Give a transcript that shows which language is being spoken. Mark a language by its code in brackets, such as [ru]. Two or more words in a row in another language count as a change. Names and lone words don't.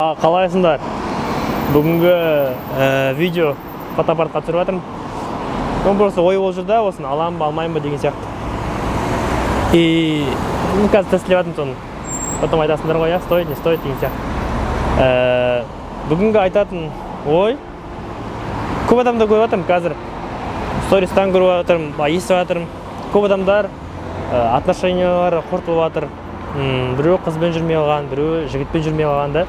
[kk] Қалайсыңдар? Бүгінгі видео фотоаппаратқа түсіріп жатырмын. Мен просто ой болып жүрді, осыны аламын ба, алмаймын ба деген сияқты. И қазір тестілеп жатырмын соны. Потом айтасыңдар ғой, [ru] стоит, не стоит [kk] деген сияқты. Бүгінгі айтатын ой, көп адамды көріп жатырмын қазір. Стористан көріп жатырмын, естіп жатырмын. Көп адамдар отношениялары құртылып жатыр. Біреу қызбен жүрмей қалған, біреу жігітпен жүрмей қалған да.